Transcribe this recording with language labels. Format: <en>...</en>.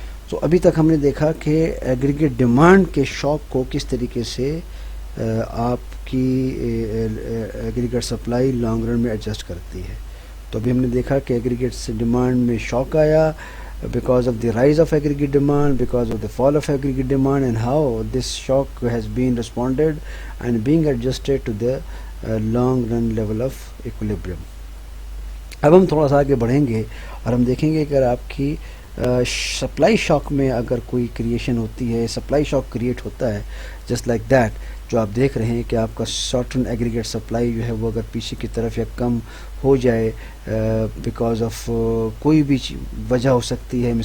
<ur>تو ابھی تک ہم نے دیکھا کہ ایگریگیٹ ڈیمانڈ کے شاک کو کس طریقے سے آپ کی ایگریگیٹ سپلائی لانگ رن میں ایڈجسٹ کرتی ہے.</ur> <en>تو ابھی ہم نے دیکھا کہ ایگریگیٹ ڈیمانڈ میں شاک آیا because of the rise of aggregate demand, because of the fall of aggregate demand, and how this shock has been responded and being adjusted to the long run level of equilibrium.</en> <ur>اب ہم تھوڑا سا آگے بڑھیں گے اور ہم دیکھیں گے کہ اگر آپ کی سپلائی شاک میں اگر کوئی کریشن ہوتی ہے، سپلائی شاک کریٹ ہوتا ہے جسٹ لائک دیٹ، جو آپ دیکھ رہے ہیں کہ آپ کا شارٹ رن ایگریگیٹ سپلائی جو ہے وہ اگر پیچھے کی طرف یا کم ہو جائے بیکاز آف کوئی بھی وجہ ہو سکتی ہے.</ur>